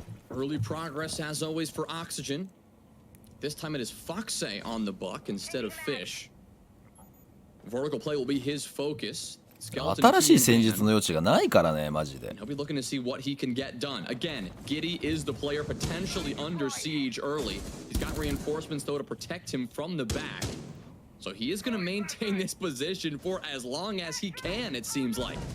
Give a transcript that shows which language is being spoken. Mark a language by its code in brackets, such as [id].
[en] Early progress as always for Oxygen. This time it is Foxay on the buck instead of Fish. Vertical play will be his focus. [ja] 新しい戦術の余地がないからねマジで。 [en] He'll be looking to see what he can get done. Again, Giddy is the player potentially under siege early. He's got reinforcements though to protect him from the back. So he is going to maintain this position for as long as he can, it seems like.